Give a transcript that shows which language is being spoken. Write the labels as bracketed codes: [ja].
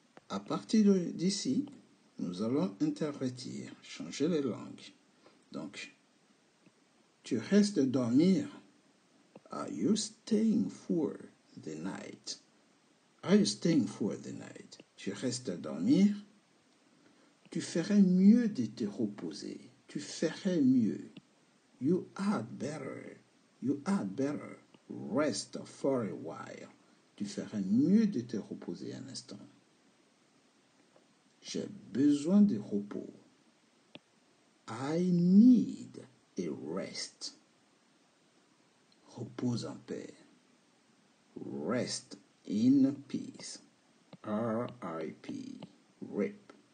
[fr] À partir d'ici, nous allons intervertir, changer les langues. Donc, tu restes dormir. [en] Are you staying for the night? Are you staying for the night? [fr] Tu restes dormir. Tu ferais mieux de te reposer. Tu ferais mieux. [en] You had better. You had better rest for a while. [fr] Tu ferais mieux de te reposer un instant. J'ai besoin de repos. [en] I need a rest. [fr] Repose en paix. [en] Rest in peace. R.I.P. RIP.